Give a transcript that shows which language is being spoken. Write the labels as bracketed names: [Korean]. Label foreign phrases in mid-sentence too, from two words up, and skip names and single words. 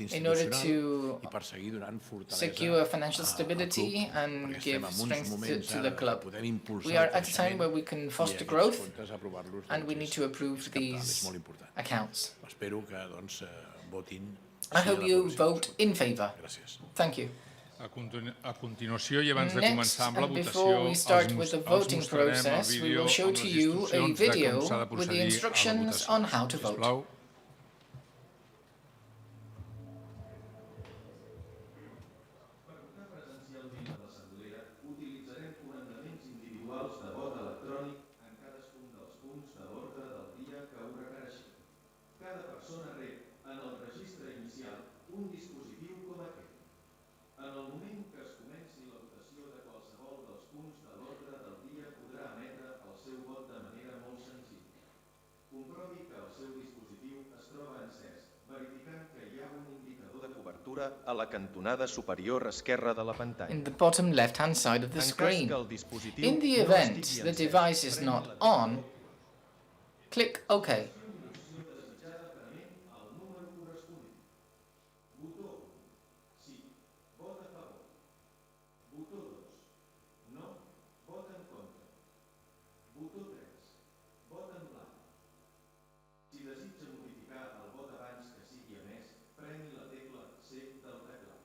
[English] in order [Catalan] institucional [English] to [Catalan] i per seguir donant fortalesa [English] secure financial [Catalan] al [English] stability [Catalan] club, [English] and [Catalan] perquè [English] give [Catalan] estem en uns [English] strength [Catalan] moments [English] to [Catalan] ara [English] the [Catalan] que [English] club. [Catalan] podem impulsar [English] We are [Catalan] el [English] at a time [Catalan] creixement [English] where we can [Catalan] i [English] foster [Catalan] aquests [English] growth, [Catalan] comptes aprovar-los, [English] and we [Catalan] doncs, [English] need to approve [Catalan] és cabdal, és [English] these [Catalan] molt important. [English] accounts. [Catalan] Espero que doncs, votin [English] I [Catalan] sí a [English] hope [Catalan] la [English] you [Catalan] aprovació. [English] vote in favour. [Catalan] Gràcies. [English] Thank you. [Catalan] A continuació, i abans de [English] Next, [Catalan] començar amb la [English] and [Catalan] votació, [English] before we start with the [Catalan] els [English] voting [Catalan] mostrarem el [English] process, we [Catalan] vídeo [English] will show [Catalan] amb [English] to [Catalan] les [English] you a [Catalan] instruccions de com [English] video [Catalan] s'ha de [English] with the [Catalan] procedir a la [English] instructions [Catalan] votació. [English] on how to vote. [Catalan] Sisplau. Utilitzarem comandaments individuals de vot electrònic en cadascun dels punts de l'ordre del dia que ho requereixin. Cada persona rep en el registre inicial un dispositiu com aquest. En el moment que es comenci la votació de qualsevol dels punts de l'ordre del dia podrà emetre el seu vot de manera molt senzilla. Comprovi que el seu dispositiu es troba encès, verificant que hi ha un indicador de cobertura a la cantonada superior esquerra de la pantalla. [English] In the bottom left-hand side of the screen. In the event the device is not on, click OK. [Catalan] Si desitja modificar el vot abans que sigui emès, premi la tecla C del teclat.